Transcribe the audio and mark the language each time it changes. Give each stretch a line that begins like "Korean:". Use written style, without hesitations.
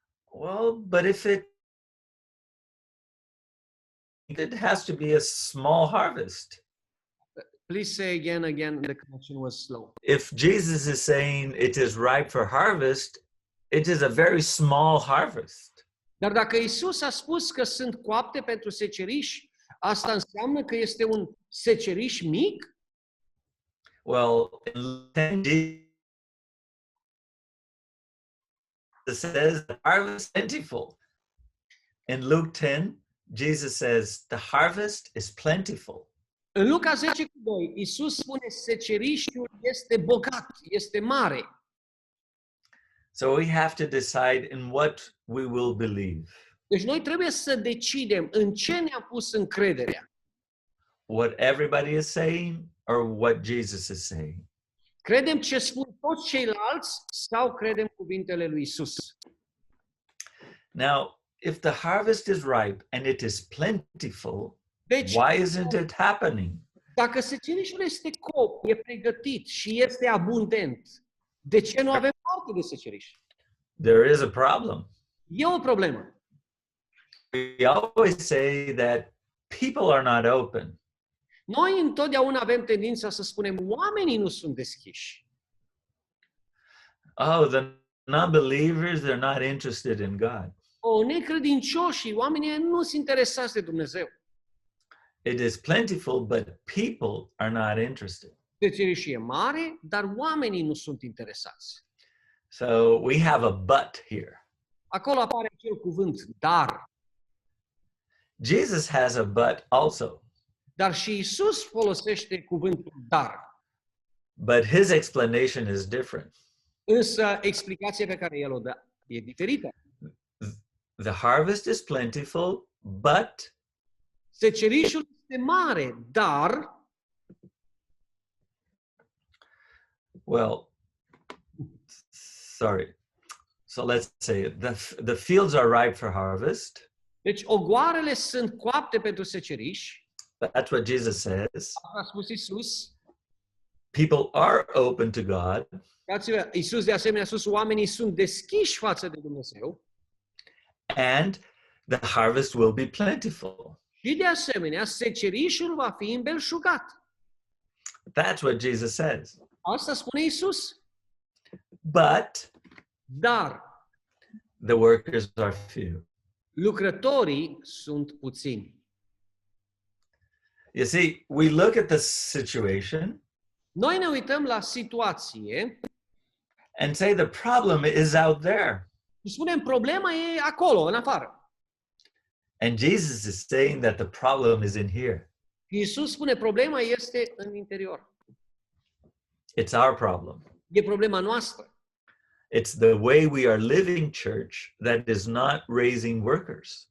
English: Well, but if it has to be a small harvest. Please say again, the connection was slow. If Jesus is saying it is ripe for harvest, it is a very small harvest.
Romanian: Dar dacă Isus a spus că sunt coapte pentru seceriș, asta înseamnă că este un seceriș mic?
English: Well, in 10, Jesus says the harvest is plentiful. In Luke 10, Jesus says the harvest is plentiful.
Romanian: În Luca 10:2, Isus spune secerișul este bogat, este mare.
English: So we have to decide in what we will believe.
Romanian: Deci noi trebuie să decidem în ce ne-am pus încrederea.
English: What everybody is saying or what Jesus is saying.
Romanian: Credem ce spun toți ceilalți sau credem cuvintele lui Isus?
English: Now, if the harvest is ripe and it is plentiful,
Romanian: Deci,
English: why isn't it happening?
Romanian: dacă secerișul este cop, e pregătit și este abundent, de ce nu avem parte de seceriș?
English: There is a problem.
Romanian: E o problemă.
English: We always say that people are not open.
Romanian: Noi întotdeauna avem tendința să spunem, oamenii nu sunt deschiși.
English: Oh, the non-believers, they're not interested in God.
Romanian: necredincioșii, oamenii nu sunt interesați de Dumnezeu.
English: It is plentiful, but people are not interested.
Romanian: Secerișul e mare, dar oamenii nu sunt interesați.
English: So we have a but here.
Romanian: Acolo apare acel cuvânt, dar.
English: Jesus has a but also,
Romanian: Dar și Isus folosește cuvântul dar.
English: but his explanation is different.
Romanian: Însă explicația pe care el o dă e diferită.
English: The harvest is plentiful, but
Romanian: Secerișul este mare, dar,
English: well, sorry. So let's say the fields are ripe for harvest.
Romanian: deci ogoarele sunt coapte pentru seceriș.
English: That's what Jesus says.
Romanian: Asta a spus Isus.
English: People are open to God,
Romanian: Uitați-vă, Isus de asemenea a spus, oamenii sunt deschiși față de Dumnezeu
English: and the harvest will be plentiful.
Romanian: și de asemenea secerișul va fi îmbelșugat.
English: That's what Jesus says.
Romanian: Asta spune Isus.
English: But
Romanian: Dar
English: the workers are few.
Romanian: lucrătorii sunt puțini.
English: You see, we look at the situation
Romanian: Noi ne uităm la situație
English: and say the problem is out there.
Romanian: și spunem, problema e acolo, în afară.
English: And Jesus is saying that the problem is in here.
Romanian: Și Isus spune, problema este în interior.
English: It's our problem.
Romanian: E problema noastră.
English: It's the way we are living church that is not raising workers.